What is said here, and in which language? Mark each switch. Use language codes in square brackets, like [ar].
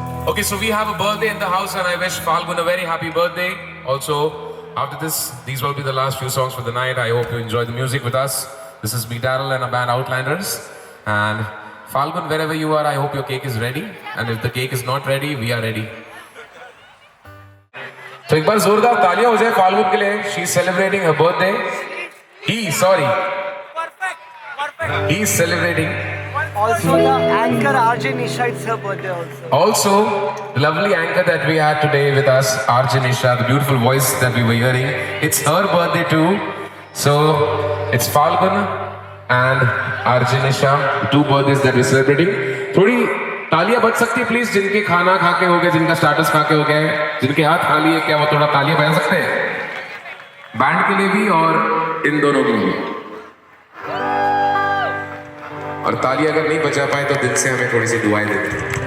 [en] Okay, so we have a birthday in the house and I wish Falgun a very happy birthday. Also, after this, these will be the last few songs for the night. I hope you enjoy the music with us. This is me, Daryl, and a band Outlanders. And Falgun, wherever you are, I hope your cake is ready. And if the cake is not ready, we are ready. [hi] So एक बार जोरदार तालियां हो जाए फाल्गुन के लिए. [en] She's celebrating her birthday. He's celebrating. Also, the anchor RJ Nisha, it's her birthday also. Also, the lovely anchor that we had today with us, RJ Nisha, the beautiful voice that we were hearing, it's her birthday too. So, it's Falgun and RJ Nisha, two birthdays that we're celebrating. [hi] थोड़ी तालियां बज सकती है please, जिनके खाना खा के हो गए, जिनका स्टार्टस खा के हो गए, जिनके हाथ खाली है, क्या वो थोड़ा तालियां बजा सकते हैं? बैंड के लिए भी और इन दोनों के लिए. और तालियां अगर नहीं बजा पाए तो दिल से हमें थोड़ी सी दुआएं देते हैं.